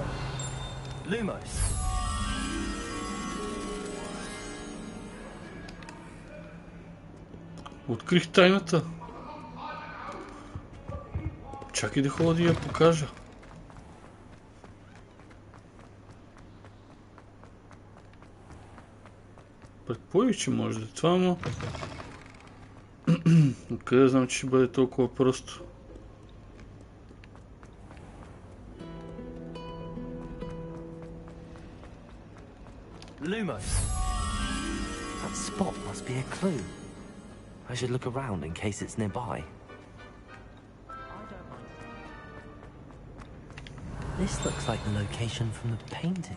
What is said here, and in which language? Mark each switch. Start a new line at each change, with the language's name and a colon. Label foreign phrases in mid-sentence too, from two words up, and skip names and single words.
Bulgarian: Lumos. Открих тайната. Чакай да ходя да я покажа. Предположих, че може да е това, ама... Откъде знам, че ще бъде толкова просто? Lumos.
English: That spot must be a clue. I should look around in case it's nearby. This looks like the location from the painting.